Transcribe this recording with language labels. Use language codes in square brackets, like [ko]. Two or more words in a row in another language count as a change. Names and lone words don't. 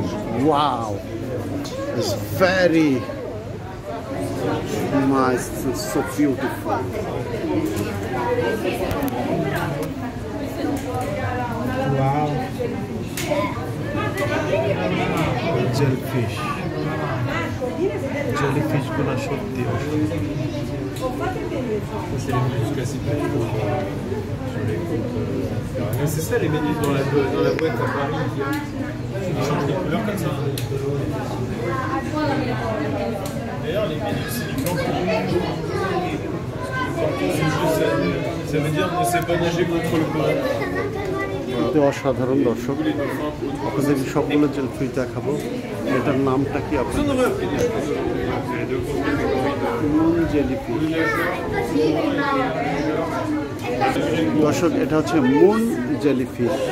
[en] Wow, it's very nice, so beautiful. [bn] ওয়াও, জেলিফিশ, জেলিফিশগুলো সত্যি অসাধারণ। [fr] C'est ça les méduses dans la boîte à Paris qui changent de couleur comme ça. D'ailleurs les méduses c'est du blanc. Ça veut dire qu'on ne sait pas nager contre le courant. [bn] অসাধারণ দর্শক, আপনাদের সবগুলো জেলিফিশ দেখাবো। এটার নামটা কি আপনার? [en] moon jellyfish. [bn] দর্শক, এটা হচ্ছে [en] moon jellyfish.